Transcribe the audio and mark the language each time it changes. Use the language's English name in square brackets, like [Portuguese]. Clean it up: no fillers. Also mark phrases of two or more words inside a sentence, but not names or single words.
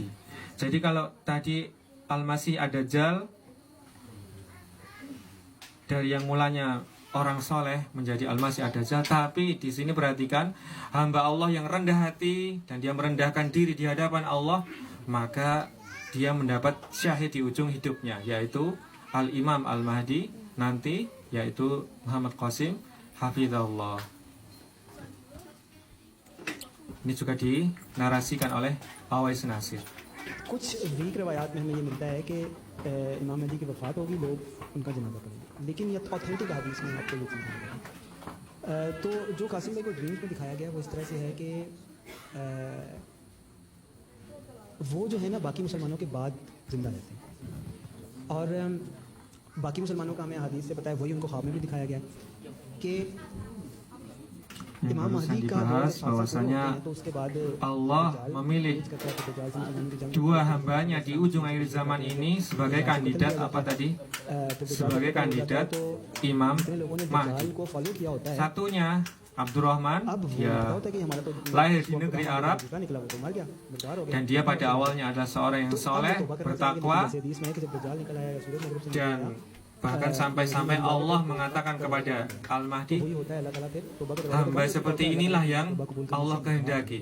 [Indonesian] Jadi kalau tadi Al-Masih Ad-Dajjal dari yang mulanya orang soleh menjadi Al-Masih Ad-Dajjal, tapi di sini perhatikan hamba Allah yang rendah hati dan dia merendahkan diri di hadapan Allah, maka dia mendapat syahid di ujung hidupnya, yaitu Al-Imam Al-Mahdi nanti, yaitu Muhammad Qasim Hafizahullah. Ini juga dinarasikan oleh Awais Nasir. [Hindi] कुछ वीक रवायात में हमें ये मिलता है कि इमाम महदी की वफ़ात होगी, लोग उनका जनाजा पढ़ेंगे, लेकिन ये ऑथेंटिक हदीस में आपको ये चीज़ मिलेगी। तो जो कासिम भाई को ड्रीम्स में दिखाया गया वो इस तरह से है कि वो जो है ना बाकी मुसलमानों के बाद ज़िंदा रहते हैं, और बाकी मुसलमानों का हमें हदीस से पता है, वही उनको ख्वाब में भी दिखाया गया कि [Indonesian] Yang barusan dibahas bahwasanya Allah memilih dua hambanya di ujung akhir zaman ini sebagai kandidat apa tadi? Sebagai kandidat Imam Mahdi. Satunya Abdurrahman, ya lahir di negeri Arab dan dia pada awalnya adalah seorang yang soleh, bertakwa, dan bahkan sampai-sampai Allah mengatakan kepada Al-Mahdi, hamba seperti inilah yang Allah kehendaki.